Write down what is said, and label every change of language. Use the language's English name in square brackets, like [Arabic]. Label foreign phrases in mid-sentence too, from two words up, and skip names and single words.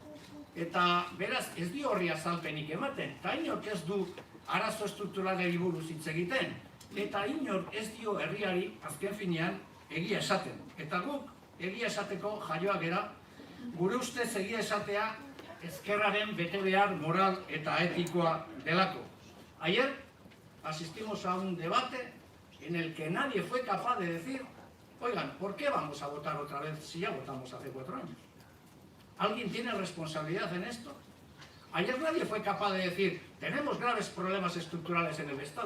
[Basque] Eta beraz ez dio horri azalpenik ematen, eta inork ez du arazo estrukturalei buruz hitz egiten, eta inork ez dio herriari azken finean egia esaten. Eta guk egia esateko jaioak gera, gure ustez egia esatea ezkerraren betebehar moral eta etikoa delako. [Spanish] Ayer asistimos a un debate en el que nadie fue capaz de decir, oigan, ¿por qué vamos a votar otra vez si ya votamos hace 4 años? ¿Alguien tiene responsabilidad en esto? Ayer nadie fue capaz de decir, tenemos graves problemas estructurales en el Estado.